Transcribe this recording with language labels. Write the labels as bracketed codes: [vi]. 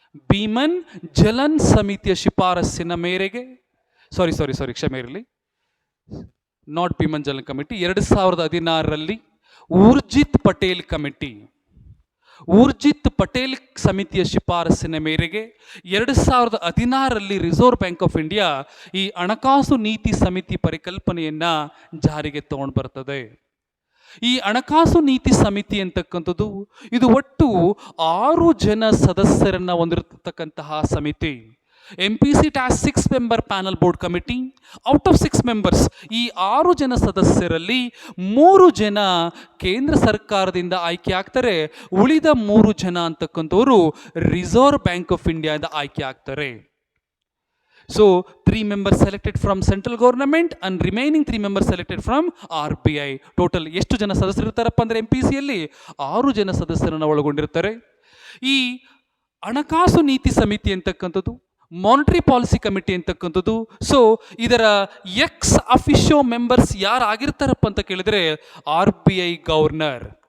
[kn] ಬೀಮನ್ ಜಲನ್ ಸಮಿತಿಯ ಶಿಫಾರಸ್ಸಿನ ಮೇರೆಗೆ, ಕ್ಷಮೆ ಇರಲಿ, not ಬೀಮನ್ Jalan committee, 2016ರಲ್ಲಿ Urjit Patel committee, Urjit Patel ಸಮಿತಿಯ ಶಿಫಾರಸ್ಸಿನ ಮೇರೆಗೆ 2016ರಲ್ಲಿ ರಿಸರ್ವ್ ಬ್ಯಾಂಕ್ ಆಫ್ ಇಂಡಿಯಾ ಈ ಹಣಕಾಸು ನೀತಿ ಸಮಿತಿ ಪರಿಕಲ್ಪನೆಯನ್ನು ಜಾರಿಗೆ ತಗೊಂಡು ಬರ್ತದೆ. ಈ ಹಣಕಾಸು ನೀತಿ ಸಮಿತಿ ಅಂತಕ್ಕಂಥದ್ದು ಇದು ಒಟ್ಟು 6 ಜನ ಸದಸ್ಯರನ್ನು ಹೊಂದಿರತಕ್ಕಂತಹ ಸಮಿತಿ. [en] MPC has 6-member panel board committee. Out of 6 members, [kn] ಈ 6 ಜನ ಸದಸ್ಯರಲ್ಲಿ 3 ಜನ ಕೇಂದ್ರ ಸರ್ಕಾರದಿಂದ ಆಯ್ಕೆ ಆಗ್ತಾರೆ. ಉಳಿದ 3 ಜನ ಅಂತಕ್ಕಂಥವರು ರಿಸರ್ವ್ ಬ್ಯಾಂಕ್ ಆಫ್ ಇಂಡಿಯಾದ ಆಯ್ಕೆ ಆಗ್ತಾರೆ. [en] So 3 members selected from central government and remaining 3 members selected from RBI. [kn] Total ಎಷ್ಟು ಜನ ಸದಸ್ಯರು ಇರ್ತಾರಪ್ಪ ಅಂದರೆ MPCಯಲ್ಲಿ 6 ಜನ ಸದಸ್ಯರನ್ನು ಒಳಗೊಂಡಿರ್ತಾರೆ. ಈ ಹಣಕಾಸು ನೀತಿ ಸಮಿತಿ ಅಂತಕ್ಕಂಥದ್ದು, ಮಾನಿಟರಿ ಪಾಲಿಸಿ ಕಮಿಟಿ ಅಂತಕ್ಕಂಥದ್ದು, ಸೊ ಇದರ ಎಕ್ಸ್ ಅಫಿಷಿಯೋ ಮೆಂಬರ್ಸ್ ಯಾರು ಆಗಿರ್ತಾರಪ್ಪ ಅಂತ ಕೇಳಿದರೆ ಆರ್ ಬಿ ಐ ಗವರ್ನರ್.